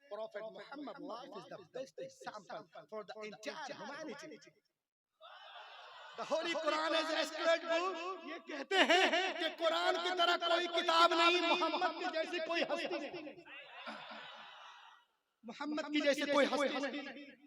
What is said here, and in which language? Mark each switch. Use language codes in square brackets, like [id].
[en] Prophet Muhammad life is the best example for the entire humanity. The Holy Quran is a sacred book। [hi] ये कहते हैं कि कुरान की तरह कोई किताब नहीं, मोहम्मद की जैसी कोई हस्ती नहीं, मोहम्मद की जैसी कोई हस्ती नहीं।